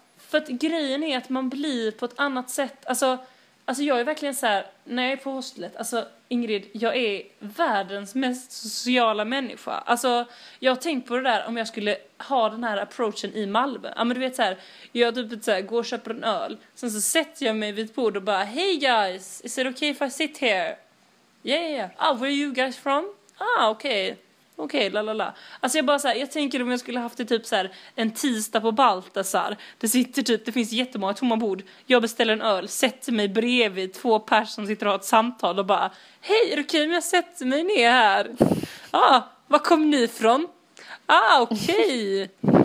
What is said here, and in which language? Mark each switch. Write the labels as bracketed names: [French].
[Swedish] För att grejen är att man blir på ett annat sätt. Alltså jag är verkligen så här, när jag är på hostlet, alltså Ingrid, jag är världens mest sociala människa. Alltså jag har tänkt på det där om jag skulle ha den här approachen i Malmö. Ja, men du vet så här, jag typ så här, går och köper en öl. Sen så sätter jag mig vid ett bord och bara, [English] hey guys, is it okay if I sit here? Yeah. Oh, where are you guys from? Ah, okay. Okay, la la la. [Swedish] Alltså jag bara så här, jag tänker om jag skulle haft det typ så här en tisdag på Baltasar. Det sitter typ, det finns jättemånga tomma bord. Jag beställer en öl, sätter mig bredvid två personer som sitter och har ett samtal och bara, hej, är det okej om jag sätter mig ner här? Ah, var kom ni ifrån? Ah, okej. Okay.